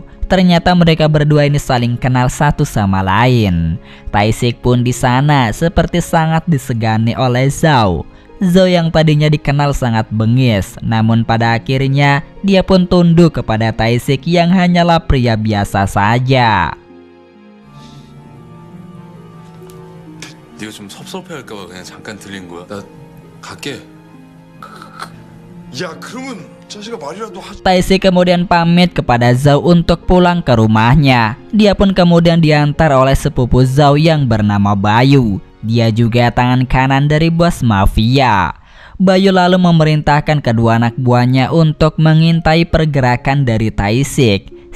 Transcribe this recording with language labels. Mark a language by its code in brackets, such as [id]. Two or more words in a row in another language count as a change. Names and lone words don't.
[id] Ternyata mereka berdua ini saling kenal satu sama lain. Tae-sik pun di sana seperti sangat disegani oleh Zhao. Zhao yang tadinya dikenal sangat bengis, namun pada akhirnya dia pun tunduk kepada Tae-sik yang hanyalah pria biasa saja. [ko] 네가 좀 섭섭해할까봐 그냥 잠깐 들린 거야. 나 갈게. 야 그러면 자식아 말이라도 하지. [id] Tae-sik kemudian pamit kepada Zhao untuk pulang ke rumahnya. Dia pun kemudian diantar oleh sepupu Zhao yang bernama Bayu. Dia juga tangan kanan dari bos mafia. Bayu lalu memerintahkan kedua anak buahnya untuk mengintai pergerakan dari Tae-sik.